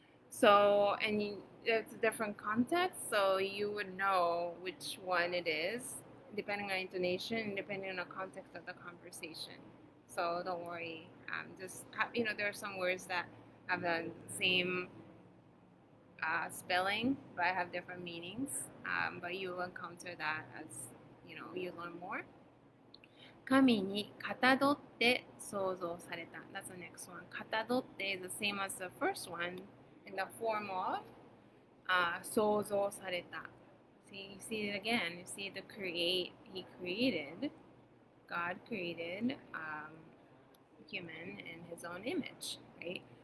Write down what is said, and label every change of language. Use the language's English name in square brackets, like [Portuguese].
[English] So, and it's a different context, so you would know which one it is, depending on intonation, depending on the context of the conversation. So don't worry. Just there are some words that have the same spelling, but have different meanings. But you will encounter that as you learn more. [Japanese] 神にかたどって創造された. [English] That's the next one. かたどって is the same as the first one in the form of 創造された. See, you see it again. You see the create. He created. God created human in his own image, right?